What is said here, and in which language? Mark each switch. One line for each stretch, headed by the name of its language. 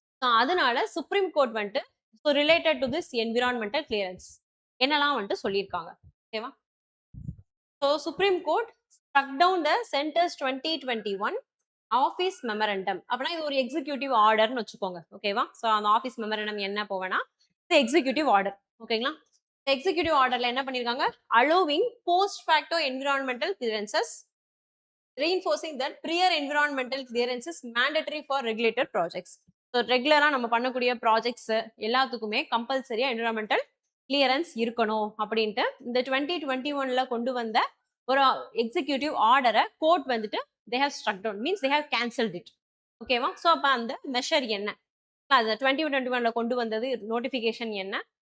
Tamil: So அதனால supreme court வந்துட்டு related to this environmental clearance என்னலாம் வந்துட்டு சொல்லியிருக்காங்க. ஓகேவா?
English: So Supreme Court struck down the Centre's 2021 office memorandum.
Tamil: அப்படின்னா இது ஒரு எக்ஸிக்யூட்டிவ் ஆர்டர்னு வச்சுக்கோங்க. ஓகேவா? ஸோ அந்த ஆஃபீஸ் மெமரண்டம் என்ன போவேன்னா, எக்ஸிக்யூட்டிவ் ஆர்டர். ஓகேங்களா? எக்ஸிக்யூட்டிவ் ஆர்டர்ல என்ன பண்ணிருக்காங்க?
English: Allowing post facto environmental clearances, reinforcing that prior environmental clearance is mandatory for regulated projects.
Tamil: So ரெகுலரா நம்ம பண்ணக்கூடிய ப்ராஜெக்ட்ஸ் எல்லாத்துக்குமே கம்பல்சரியா என்விரான்மெண்டல் கிளியரன்ஸ் இருக்கணும் அப்படின்ட்டு இந்த 2021ல கொண்டு வந்த ஒரு எக்ஸிக்யூட்டிவ் ஆர்டரை கோர்ட் வந்துட்டு
English: They have struck down, means they have cancelled it.
Tamil: ஓகேவா? ஸோ அப்ப அந்த மெஷர் என்ன? அது 2021ல கொண்டு வந்தது நோட்டிபிகேஷன் என்ன?